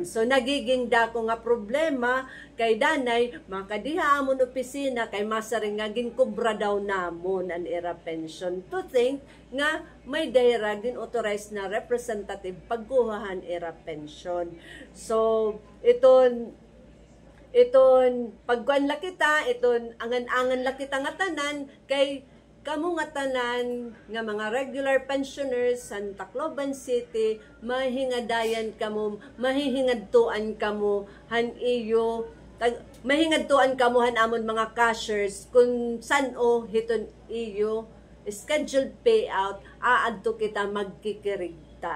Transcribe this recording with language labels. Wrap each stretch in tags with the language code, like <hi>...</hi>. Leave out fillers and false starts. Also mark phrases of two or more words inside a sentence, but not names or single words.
<war>So nagiging dako nga problema kay danay makadiha amon opisina kay masaring nga ginkubra daw namon an ira pension, to think nga may dayra din</war> <en>authorized na representative</en> <war>pagkuhahan ira pension. So iton pagkuan la kita, iton angan-angan la kita nga tanan kay kamo nga tanan nga mga</war> <en>regular pensioners</en> <war>sa Tacloban City, mahingadayan kamo, mahihingadtuan kamo han iyo, mahingadtuan kamo han amon mga cashiers kung san o hiton iyo</war> <en>scheduled payout</en> <war>aadto kita magkikirigta.</war>